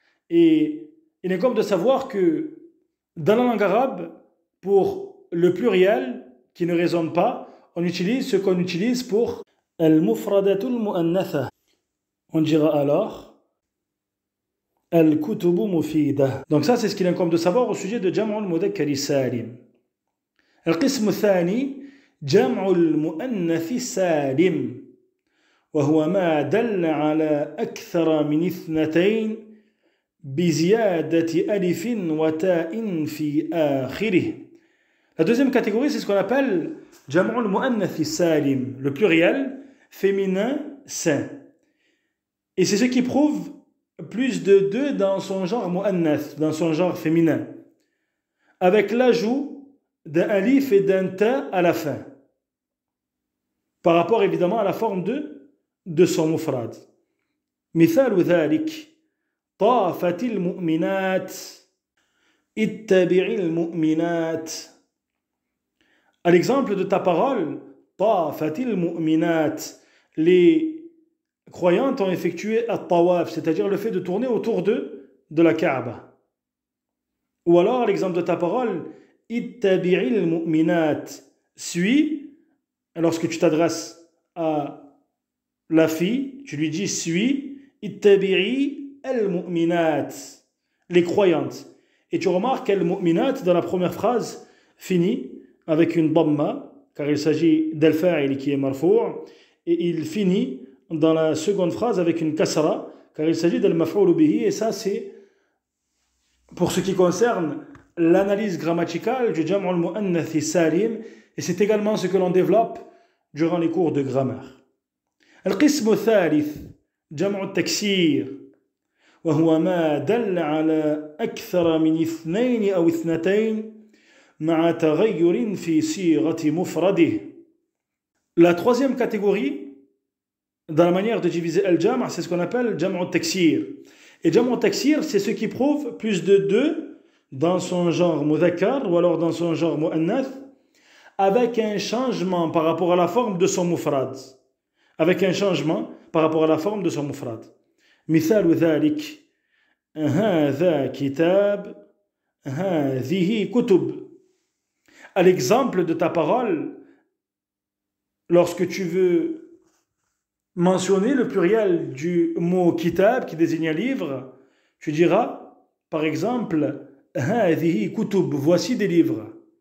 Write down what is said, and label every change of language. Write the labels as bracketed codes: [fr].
[fr] Et il est comme de savoir que dans la langue arabe, pour le pluriel qui ne résonne pas, on utilise ce qu'on utilise pour al-mufradatul mu'annatha. On dira alors al-kutubu mufida. Donc ça, c'est ce qu'il est comme de savoir au sujet de Jam'u al-Mudhakkari Salim. [ar] Al-qism al-thani, Jam'u al-Mu'annathi Salim, وهو ما دل على أكثر من اثنتين بزيادة ألف وتاء في آخره. [fr] La deuxième catégorie, c'est ce qu'on appelle Jam'u al-Mu'annathi Salim, le pluriel féminin sain. Et c'est ce qui prouve plus de deux dans son genre mu'annath, dans son genre féminin, avec l'ajout d'un alif et d'un ta à la fin, par rapport évidemment à la forme de son mufrad. [ar] مثال ذلك طافت المؤمنات اتبع المؤمنات. [fr] À l'exemple de ta parole, [ar] طافت المؤمنات, [fr] les croyantes ont effectué at-tawaf, c'est-à-dire le fait de tourner autour de la Kaaba. Ou alors, à l'exemple de ta parole, ittabi'il mu'minat, suis, lorsque tu t'adresses à la fille, tu lui dis suis, ittabi'i al-mu'minat, les croyantes. Et tu remarques al-mu'minat dans la première phrase finit avec une dhamma, car il s'agit d'al-fa'il qui est marfou', et il finit dans la seconde phrase avec une kasra, car il s'agit d'al-maf'ul bihi, et ça c'est pour ce qui concerne l'analyse grammaticale du Jam'u al-Mu'annathi Salim, et c'est également ce que l'on développe durant les cours de grammaire. [ar] القسم الثالث جمع التكسير وهو ما دل على أكثر من اثنين أو اثنتين مع تغير في صيغة مفرده. [fr] La troisième catégorie dans la manière de diviser al-jam', c'est ce qu'on appelle jam'u al-taksir. Et jam'u al-taksir, c'est ce qui prouve plus de deux dans son genre mudhakkar ou alors dans son genre mu'annath, avec un changement par rapport à la forme de son mufrad. Avec un changement par rapport à la forme de son mufrad. [ar] مثال ذلك هذا كتاب هذه كتب. [fr] À l'exemple de ta parole, lorsque tu veux mentionner le pluriel du mot kitab qui désigne un livre, tu diras par exemple [ar] هذه كتب, [fr] voici des livres.